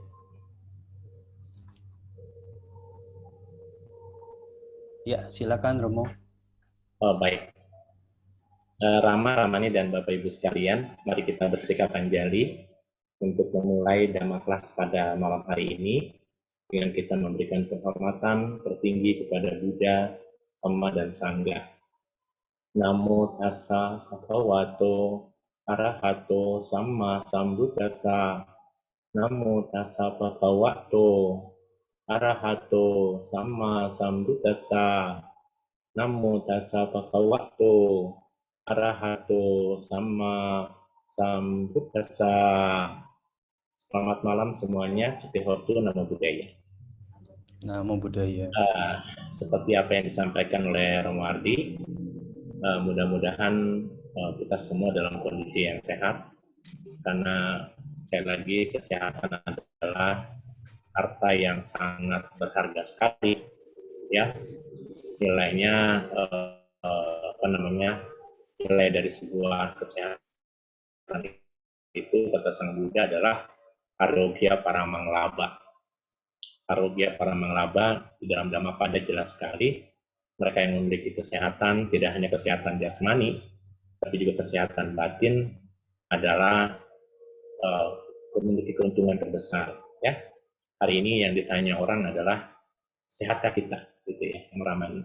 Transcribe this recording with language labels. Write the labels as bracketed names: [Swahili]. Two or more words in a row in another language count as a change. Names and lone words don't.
[Indonesian] Ya, silakan Romo. Oh, baik. Rama, Ramani, dan Bapak Ibu sekalian, mari kita bersikap anjali untuk memulai Dhamma kelas pada malam hari ini dengan kita memberikan penghormatan tertinggi kepada Buddha, Dhamma, dan Sangha. [Pali] Namo tassa bhagavato arahato samma sambuddhassa. Namo tassa bhagavato arahato samma sambuddhassa. Namo tassa bhagavato arahato samma sambuddhassa. [Indonesian] Selamat malam semuanya. [Pali] Sutihotu Namo Buddhaya. Namo Buddhaya. [Indonesian] Seperti apa yang disampaikan oleh Romo Ardi, mudah-mudahan kita semua dalam kondisi yang sehat, karena sekali lagi kesehatan adalah harta yang sangat berharga sekali, ya. Nilainya nilai dari sebuah kesehatan itu kata Sang Buddha adalah [Pali] arogya paramanglaba. Arogya paramanglaba [Indonesian] di dalam Dhammapada jelas sekali. Mereka yang memiliki kesehatan, tidak hanya kesehatan jasmani, tapi juga kesehatan batin adalah memiliki keuntungan terbesar. Ya, hari ini yang ditanya orang adalah sehatkah kita, gitu ya, yang Ramani.